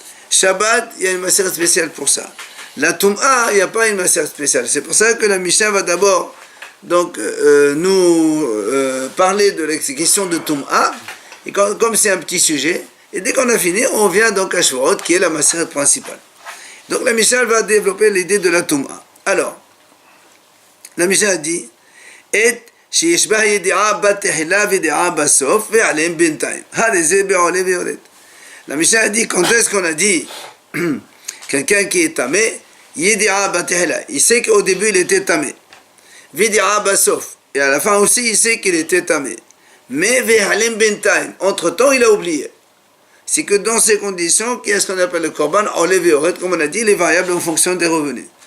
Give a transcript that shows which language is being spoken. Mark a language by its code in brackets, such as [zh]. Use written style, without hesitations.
[fr] Shabbat, il y a une Maseret spéciale pour ça. La Tum'a, il n'y a pas une Maseret spéciale. C'est pour ça que la Mishnah va d'abord donc, nous parler de la question de Tum'a. Et comme c'est un petit sujet, et dès qu'on a fini, on vient donc à Shavuot, qui est la Maseret principale. Donc la Mishnah va développer l'idée de la Tum'a. Alors, la Mishnah dit, et [he] שישבה ידיעה בתחילה וידיעה בסוף ועליהם בינתיים. זה בעולה ויורד. [fr] La Mishnah a dit, quand est-ce qu'on a dit quelqu'un qui est tamé, [he] ידיעה בתחילה, [fr] il sait qu'au début il était tamé. [he] וידיעה בסוף, [fr] et à la fin aussi il sait qu'il était tamé. Mais [he] ועליהם בינתיים, [fr] entre-temps il a oublié. C'est que dans ces conditions, qu'il y a ce qu'on appelle le korban, olé veoret, comme on a dit, les variables en fonction des revenus.